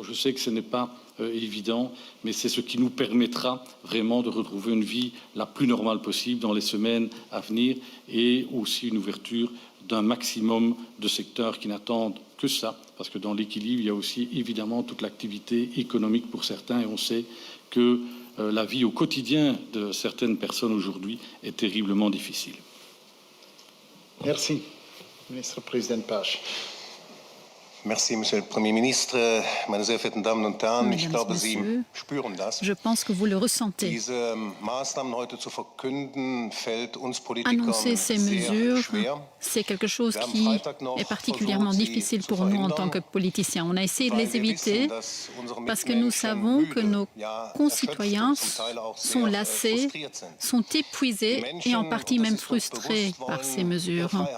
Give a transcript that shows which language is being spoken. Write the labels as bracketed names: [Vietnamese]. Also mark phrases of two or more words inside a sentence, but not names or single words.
[French] Je sais que ce n'est pas évident, mais c'est ce qui nous permettra vraiment de retrouver une vie la plus normale possible dans les semaines à venir, et aussi une ouverture d'un maximum de secteurs qui n'attendent que ça, parce que dans l'équilibre, il y a aussi évidemment toute l'activité économique pour certains, et on sait que la vie au quotidien de certaines personnes aujourd'hui est terriblement difficile. Merci, Ministre-Président Page. Merci, Monsieur le Premier ministre. [German] Meine sehr verehrten Damen und Herren, ich glaube, Sie spüren das. [French] Je pense que vous le ressentez. [German] Diese Maßnahmen heute zu verkünden, fällt uns Politikern [French] Annoncer ces mesures, c'est quelque chose qui est particulièrement difficile pour nous en tant que politiciens. On a essayé de les éviter parce que nous savons que nos concitoyens sont lassés, sont épuisés et en partie même frustrés par ces mesures.